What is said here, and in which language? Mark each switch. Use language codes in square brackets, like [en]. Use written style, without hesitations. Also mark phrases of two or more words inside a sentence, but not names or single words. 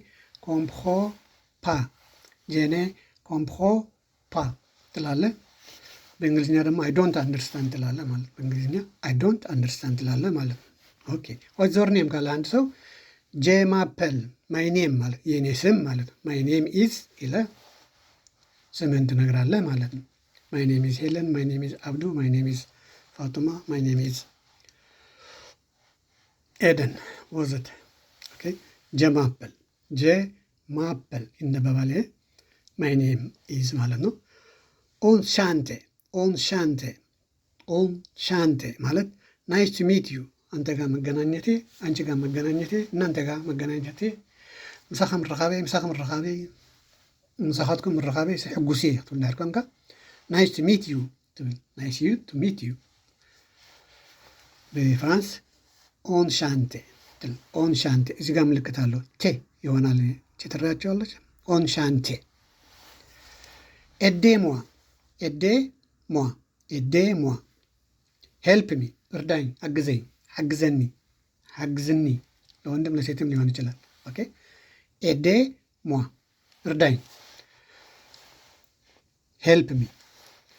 [fr] comprends pas [am] ትላለ። በእንግሊዝኛ ደግሞ [en] I don't understand [am] ትላለ ማለት በእንግሊዝኛ [en] I don't understand [am] ትላለ ማለት ነው። ኦኬ [en] what's your name [am] ካለ አንድ ሰው ጄማፐል [en] my name [am] ማለት የኔ ስም ማለት ነው። [en] my name is [am] ይለ ስምህን ትነግራለህ ማለት ነው። [en] my name is Helen, my name is Abdu, my name is Fatuma, my name is Eden [am] ወዘተ። ኦኬ ጄማፐል ይነበባል። [en] my name is [am] ማለት ነው። ኦን ሻንቴ ማለት [en] nice to meet you [am] አንተ ጋር መገናኘቴ፣ አንቺ ጋር መገናኘቴ፣ እናንተ ጋር መገናኘቴ፣ ምሳኻትኩም [ti] ምርኻቤ ሕጉሴ ክትብል ድሕር ኮንካ [en] nice to meet you [ti] ትብል። [en] nice to meet you [ti] ብፍራንስ ኦን ሻንቴ [am] እዚህ ጋር ምልክት አለው ቴ ይሆናል። ትረዳቸዋለች። [ti] ኦን ሻንቴ [fr] aidez-moi [en] help me [am] እርዳኝ፣ አግዘኝ፣ ሓግዝኒ ለወንድም ለሴትም ሊሆን ይችላል። ኦኬ [fr] aidez-moi [am] እርዳኝ፣ [en] help me